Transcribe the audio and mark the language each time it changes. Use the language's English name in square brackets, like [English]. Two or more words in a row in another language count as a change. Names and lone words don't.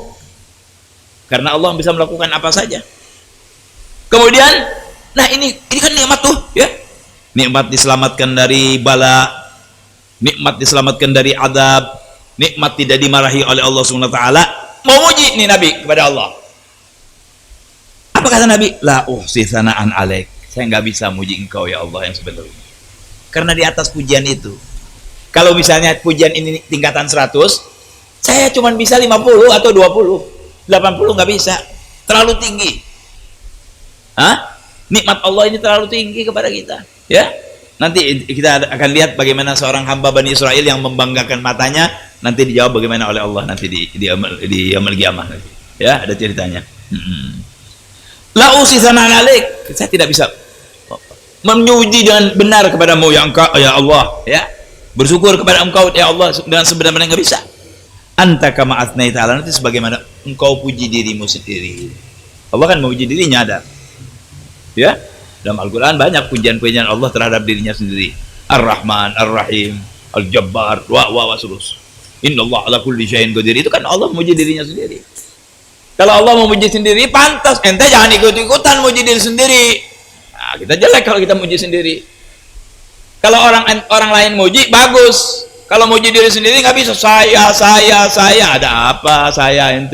[Indonesian] Karena Allah bisa melakukan apa saja. Kemudian, nah ini kan nikmat tuh, ya. Nikmat diselamatkan dari bala, nikmat diselamatkan dari adab, nikmat tidak dimarahi oleh Allah [Arabic] سبحانه وتعالى. [Indonesian] Mau muji nih Nabi kepada Allah. Apa kata Nabi? [Arabic] لا أحصي ثناء عليك. [Indonesian] Saya nggak bisa muji engkau ya Allah yang sebenarnya. Karena di atas pujian itu. Kalau misalnya pujian ini tingkatan 100, saya cuma bisa 50 atau 20. 80 nggak bisa. Terlalu tinggi. Hah? Nikmat Allah ini terlalu tinggi kepada kita. Ya? Nanti kita akan lihat bagaimana seorang hamba Bani Israel yang membanggakan matanya, nanti dijawab bagaimana oleh Allah nanti di [Arabic] يوم القيامة. [Indonesian] Ya, ada ceritanya. [Arabic] لا أحصي ثناء عليك, [Indonesian] saya tidak bisa memuji dengan benar kepadamu ya engkau ya Allah, ya. Bersyukur kepada engkau ya Allah dengan sebenar-benarnya nggak bisa. [Arabic] أنت كما أثنيت تعالى, [Indonesian] nanti sebagaimana engkau puji dirimu sendiri. Allah kan memuji dirinya ada. Ya. Dalam Al-Qur'an banyak pujian-pujian Allah terhadap dirinya sendiri. [Arabic] الرحمن، الرحيم، الجبار، وسلس. إن الله على كل شيء قدير. [Indonesian] Itu kan Allah memuji dirinya sendiri. Kalau Allah memuji sendiri, pantas. Ente jangan ikut-ikutan muji diri sendiri. Nah, kita jelek kalau kita muji sendiri. Kalau orang lain muji, bagus. Kalau muji diri sendiri nggak bisa. Saya. Ada apa? Saya ente.